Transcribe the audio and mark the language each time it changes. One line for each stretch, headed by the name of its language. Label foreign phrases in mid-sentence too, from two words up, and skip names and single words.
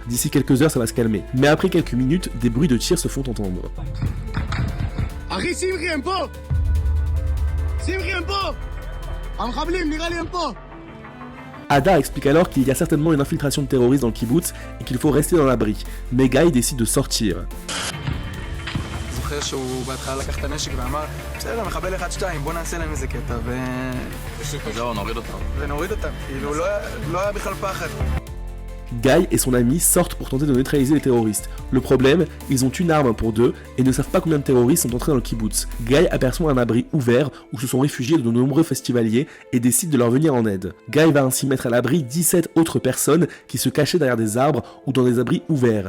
French: D'ici quelques heures, ça va se calmer. Mais après quelques minutes, des bruits de tirs se font entendre. Hadar explique alors qu'il y a certainement une infiltration de terroristes dans le kibbutz et qu'il faut rester dans l'abri. Mais Guy décide de sortir.
Hebrew: זוכר שהוא בהתחלה לקח את הנשק ואמר בסדר, מחבל 1-2, בוא נעשה להם איזה קטע זהו, נוריד אותם, כאילו לא היה בכלל פחד.
French: Guy et son ami sortent pour tenter de neutraliser les terroristes. Le problème, ils ont une arme pour deux et ne savent pas combien de terroristes sont entrés dans le kibbutz. Guy aperçoit un abri ouvert où se sont réfugiés de nombreux festivaliers et décide de leur venir en aide. Guy va ainsi mettre à l'abri 17 autres personnes qui se cachaient derrière des arbres ou dans des abris ouverts.